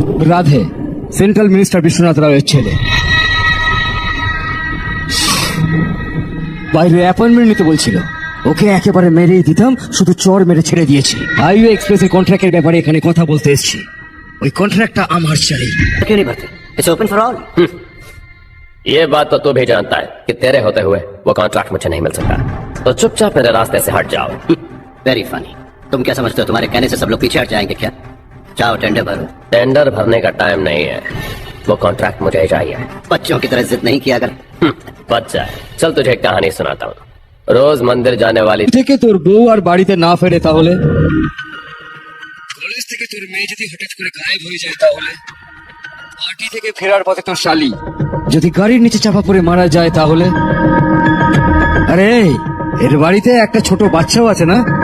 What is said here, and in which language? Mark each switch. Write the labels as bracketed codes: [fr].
[bn] Radhe central minister Biswanath রায়ের ছেলে। বাইরে অ্যাপয়েন্টমেন্ট নিতে বলছিল, ওকে একেবারে মেরেই দিতাম, শুধু চর মেরে ছেড়ে দিয়েছি। হাইওয়ে এক্সপ্রেসের কন্ট্রাক্টের ব্যাপারে এখানে কথা বলতে এসেছি। ওই কন্ট্রাক্টটা আমার চাই। [hi] क्यों नहीं भरते? [en] It's open for all. [hi] ये बात तो तू भी जानता है कि तेरे होते हुए वो कॉन्ट्रैक्ट मुझे नहीं मिल सकता, तो चुपचाप मेरे रास्ते से हट जाओ। [en] Very funny. [hi] तुम क्या समझते हो तुम्हारे कहने से सब लोग पीछे हट जाएंगे क्या? जाओ टेंडर भरो। टेंडर भरने का टाइम नहीं है, वो कॉन्ट्रैक्ट मुझे ही चाहिए। बच्चों की तरह जिद नहीं किया कर। बच जाए। चल तुझे एक कहानी सुनाता हूँ। रोज मंदिर जाने वाली [bn] থেকে তোর বউ আর বাড়িতে না ফেরে তাহলে, কলেজ থেকে তোর মেয়ে যদি হঠাৎ করে গায়েব হয়ে যায় তাহলে, পার্টি থেকে ফেরার পথে তোর শালি যদি গাড়ির নিচে চাপা পড়ে মারা যায় তাহলে, আরে এর বাড়িতে একটা ছোট বাচ্চাও আছে না?